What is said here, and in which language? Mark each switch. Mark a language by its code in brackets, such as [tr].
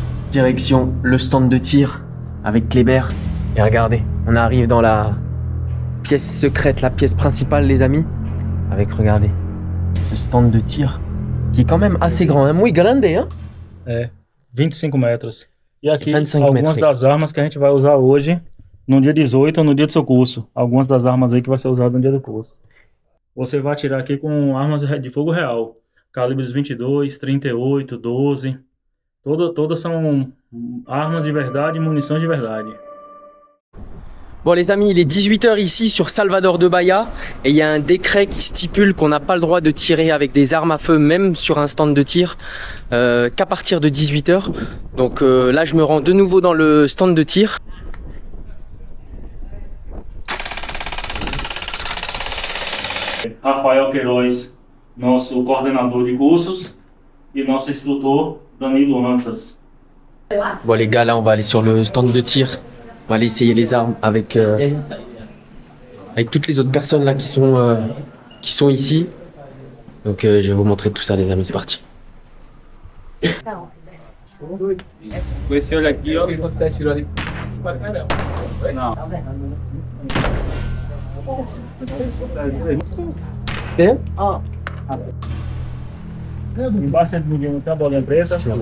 [fr] Direction le stand de tir avec Kléber. Et regardez, on arrive dans la pièce secrète, la pièce principale les amis, avec regardez ce stand de tir qui est quand même assez grand, hein? [pt] Muito grande, hein? É, 25 metros. E aqui 25 algumas metros. das armas que a gente vai usar hoje, no dia 18 ou no dia do seu curso. Algumas das armas aí que vai ser usado no dia do curso. Você vai atirar aqui com armas de fogo real. Calibres 22, 38, 12. Todas são armas de verdade e munições de verdade. [fr] Bon les amis, il est 18h ici sur Salvador de Bahia et il y a un décret qui stipule qu'on n'a pas le droit de tirer avec des armes à feu même sur un stand de tir qu'à partir de 18h. Donc là je me rends de nouveau dans le stand de tir. [pt] Rafael Queiroz, nosso coordenador de cursos, e nosso instrutor Danilo Antas. [fr] Bon les gars, là on va aller sur le stand de tir. On va aller essayer les armes avec toutes les autres personnes là qui sont ici. Donc je vais vous montrer tout ça les amis, c'est parti. [pt] Com esse olho aqui, ó, que você atirou ali pra caramba. Não. Tem? Embaixo do não tem a bolinha presa.